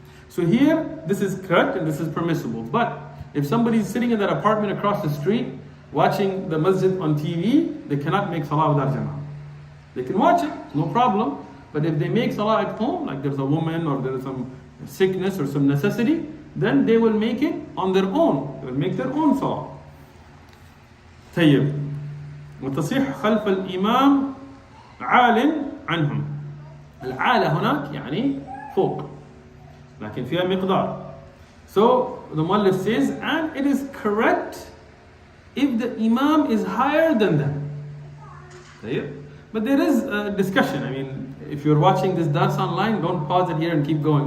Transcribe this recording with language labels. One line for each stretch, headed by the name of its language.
English: So here, this is correct and this is permissible. But if somebody is sitting in that apartment across the street, watching the masjid on TV, they cannot make salah without Jama'ah. They can watch it, no problem. But if they make salah at home, like there's a woman or there's some sickness or some necessity, then they will make it on their own. They will make their own salah.
Arabic: طيب. وتصيح خلف الإمام عال عنهم. العالة هناك يعني فوق. لكن فيها مقدار.
English: So the Muallif says, and it is correct if the Imam is higher than them. But there is a discussion. If you're watching this dars online, don't pause it here and keep going.